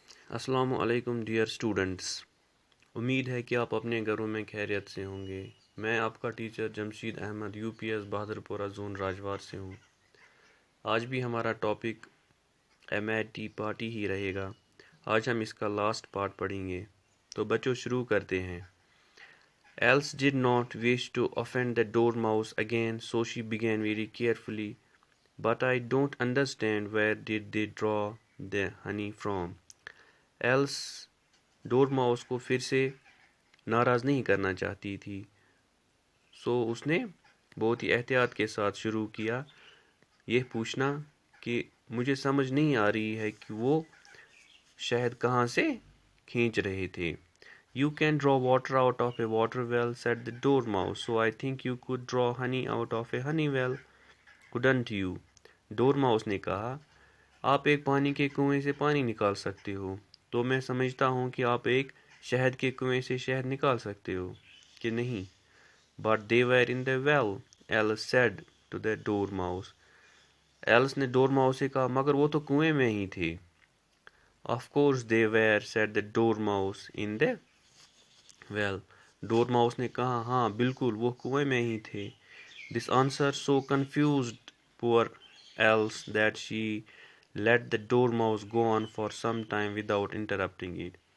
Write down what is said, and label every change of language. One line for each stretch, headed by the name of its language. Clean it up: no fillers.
Urdu: السلام علیکم dear students, امید ہے کہ آپ اپنے گھروں میں خیریت سے ہوں گے۔ میں آپ کا ٹیچر جمشید احمد UPS بہادر پورہ زون راجوار سے ہوں۔ آج بھی ہمارا ٹاپک MAT پارٹی ہی رہے گا۔ آج ہم اس کا لاسٹ پارٹ پڑھیں گے، تو بچوں شروع کرتے ہیں۔
English: Else did not wish to offend the dormouse again, so she began very carefully. But I don't understand where did they draw the honey from.
Urdu: Else door mouse کو پھر سے ناراض نہیں کرنا چاہتی تھی، سو اس نے بہت ہی احتیاط کے ساتھ شروع کیا یہ پوچھنا کہ مجھے سمجھ نہیں آ رہی ہے کہ وہ شہد کہاں سے کھینچ رہے تھے۔
English: You can draw water out of a water well, said the dormouse, so I think you could draw honey out of a honey well, couldn't you?
Urdu: Door mouse نے کہا، آپ ایک پانی کے کنویں سے پانی نکال سکتے ہو، تو میں سمجھتا ہوں کہ آپ ایک شہد کے کنویں سے شہد نکال سکتے ہو، کہ نہیں؟
English: But they were in the well, Alice said to the dormouse.
Urdu: Else نے ڈور ماؤس سے کہا، مگر وہ تو کنویں میں ہی تھے۔
English: Of course they were, said the dormouse, in the well.
Urdu: Door mouse نے کہا، ہاں بالکل وہ کنویں میں ہی تھے۔
English: This answer so confused poor Alice that she let the dormouse go on for some time without interrupting it.